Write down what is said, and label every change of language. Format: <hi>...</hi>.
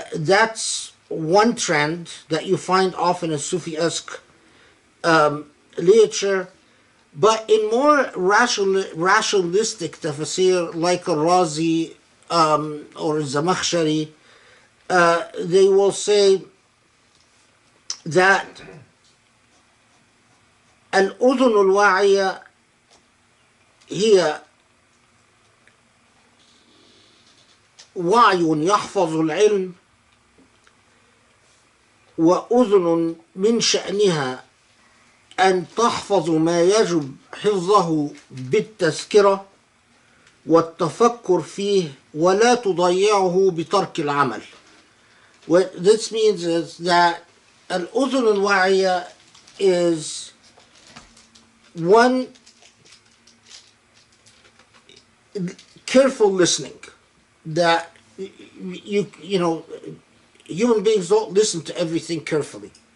<en>That's one trend that you find often in Sufi-esque literature. But in more rationalistic tafsir, like al-Razi or Zamakhshari, they will say that al-udhun al-wa'iya هي</en> <ar>وعي يحفظ العلم وأذن من شأنها أن تحفظ ما يجب حفظه بالتذكرة والتفكر فيه ولا تضيعه بترك العمل.</ar> <en>What this means is that</en> <ar>الأذن الواعية</ar> <en>is one, careful listening, that you know human beings don't listen to everything carefully.</en>